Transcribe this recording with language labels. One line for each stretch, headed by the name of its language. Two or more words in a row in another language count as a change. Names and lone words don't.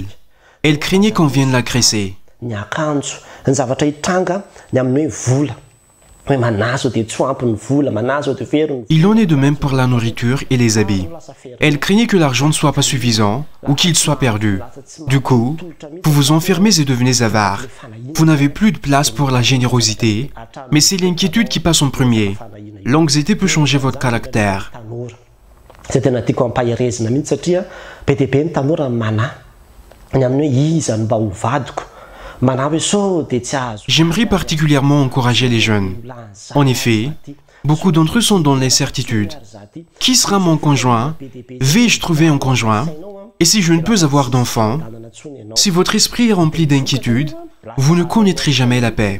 French: Elle craignait qu'on vienne l'agresser. Il en est de même pour la nourriture et les habits. Elle craignait que l'argent ne soit pas suffisant ou qu'il soit perdu. Du coup, vous vous enfermez et devenez avare. Vous n'avez plus de place pour la générosité, mais c'est l'inquiétude qui passe en premier. L'anxiété peut changer votre caractère.
Malagasy: Zay tena tiako ampahirezina mihitsy satria be dia be ny tanora manahy ny amin'ny hoe iza no mba ho vadiko manahy hoe sao dia tsy azo.
French: J'aimerais particulièrement encourager les jeunes. En effet, beaucoup d'entre eux sont dans l'incertitude. Qui sera mon conjoint? Vais-je trouver un conjoint? Et si je ne peux avoir d'enfant? Si votre esprit est rempli d'inquiétude, vous ne connaîtrez jamais la paix.